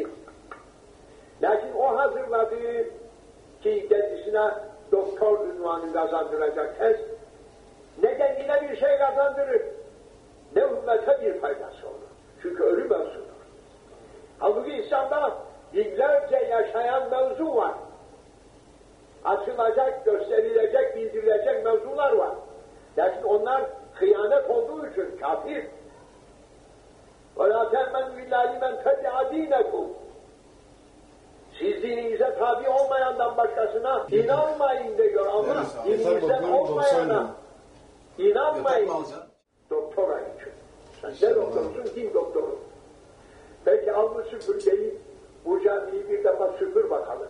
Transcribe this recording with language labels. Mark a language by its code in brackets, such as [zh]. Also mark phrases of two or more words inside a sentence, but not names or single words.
[tr] Lakin o hazırladığı ki kendisine doktor ünvanı kazandıracak tez ne kendine bir şey kazandırır, ne ümmete bir faydası olur. Çünkü ölü mevzudur. Halbuki İslam'da binlerce yaşayan mevzu var. Açılacak, gösterilecek, bildirilecek mevzular var. Lakin onlar hıyanet olduğu için kafir. [ar] وَلَا تَأْمَنُوا اِلَّا لِمَنْ تَبِعَ دِينَكُمْ [tr] Siz dininize tabi olmayandan başkasına inanmayın diyor ama dininizden olmayana inanmayın. Doktora için. Sen ne doktorsun, din doktoru. Peki al bu süpürgeyi, bu camiyi bir defa süpür bakalım.